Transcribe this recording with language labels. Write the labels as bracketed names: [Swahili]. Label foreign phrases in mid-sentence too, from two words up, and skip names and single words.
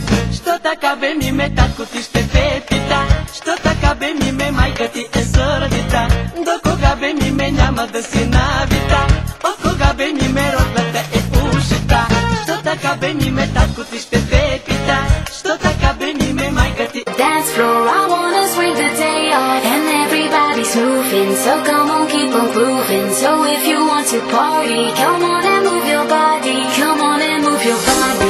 [Bulgarian] Що така бе миме, татко ти ще те пита. Що така бе миме, майка ти е сърдита. До кога бе миме, няма да си навита. От кога бе миме, роклята е ушита. Що така бе миме, татко ти ще те пита. Що така бе миме, майка ти. [English] Dance floor, I wanna swing the day off, and everybody's moving, so come on, keep on grooving. So if you want to party, come on and move your body, come on and move your body.